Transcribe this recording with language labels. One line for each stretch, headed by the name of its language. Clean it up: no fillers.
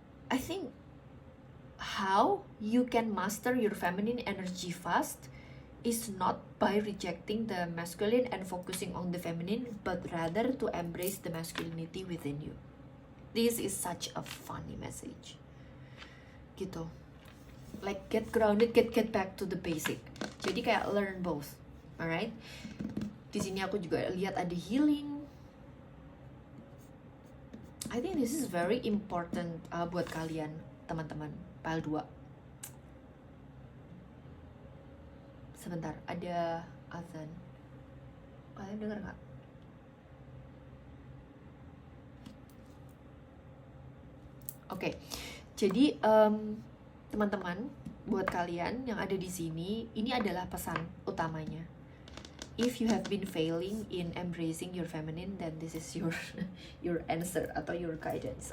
English: I think how you can master your feminine energy fast is not by rejecting the masculine and focusing on the feminine, but rather to embrace the masculinity within you. This is such a funny message.
Indonesian: Gitu.
English: Like get grounded, get back to the basic.
Indonesian: Jadi kayak
English: learn both. Alright?
Indonesian: Di sini aku juga lihat ada healing.
English: I think this is very important
Indonesian: buat kalian, teman-teman.
English: Pile 2.
Indonesian: Sebentar, ada azan. Kalian dengar nggak? Oke. Jadi teman-teman, buat kalian yang ada di sini, ini adalah pesan utamanya.
English: If you have been failing in embracing your feminine, then this is your answer
Indonesian: atau
English: your guidance.